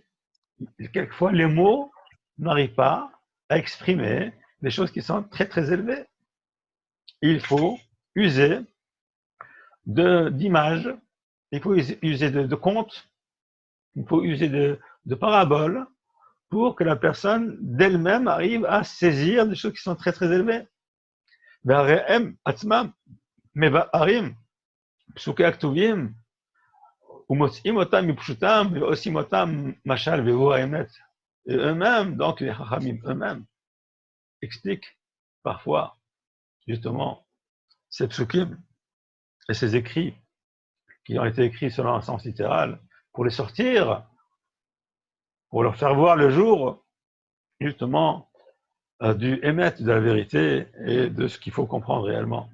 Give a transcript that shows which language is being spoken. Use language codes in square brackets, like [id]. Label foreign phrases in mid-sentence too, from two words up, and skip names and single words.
[fr] Et quelquefois, les mots n'arrivent pas à exprimer des choses qui sont très très élevées. Il faut user d'images, il faut user de contes, il faut user de paraboles pour que la personne d'elle-même arrive à saisir des choses qui sont très très élevées. [he] מבארים פסוקי הכתובים ומוצאים אותם מפשוטם ועושים אותם משל והוא האמת. [fr] Et eux-mêmes, donc les Chachamim eux-mêmes, expliquent parfois justement ces psukim et ces écrits qui ont été écrits selon un sens littéral pour les sortir, pour leur faire voir le jour justement du émet, de la vérité et de ce qu'il faut comprendre réellement.